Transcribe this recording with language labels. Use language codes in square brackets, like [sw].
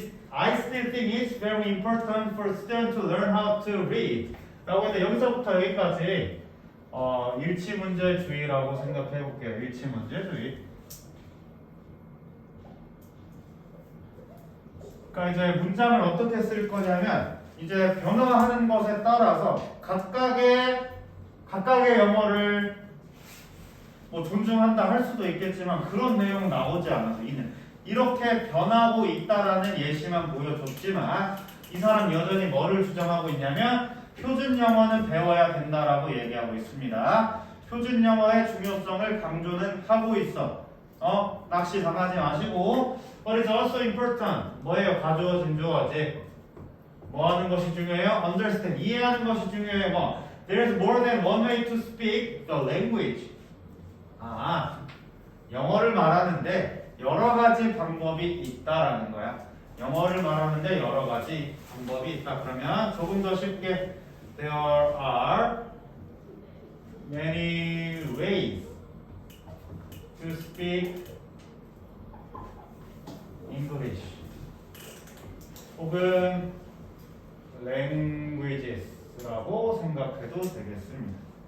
[en] I still think it's very important for students to learn how to read. [ko] 라고 했는데 여기서부터 여기까지 일치문제주의라고 생각해 볼게요. 일치문제주의. 그러니까 이제 문장을 어떻게 쓸 거냐면 이제 변화하는 것에 따라서 각각의 영어를 뭐 존중한다 할 수도 있겠지만 그런 내용 나오지 않아서 이렇게 변하고 있다라는 예시만 보여줬지만 이 사람 여전히 뭐를 주장하고 있냐면 표준 영어는 배워야 된다라고 얘기하고 있습니다. 표준 영어의 중요성을 강조는 하고 있어. 낚시 당하지 마시고 [en] But it's also important. [ko] 뭐예요? 가주어, 진주어지. 뭐 하는 것이 중요해요? Understand. 이해하는 것이 중요해요. [en] 뭐 There's more than one way to speak the language. [ko] 영어를 말하는데 여러 가지 방법이 있다라는 거야. 영어를 말하는데 여러 가지 방법이 있다. 그러면 조금 더 쉽게 [en] There are many ways to speak English [ko] 혹은 languages라고 생각해도 되겠습니다.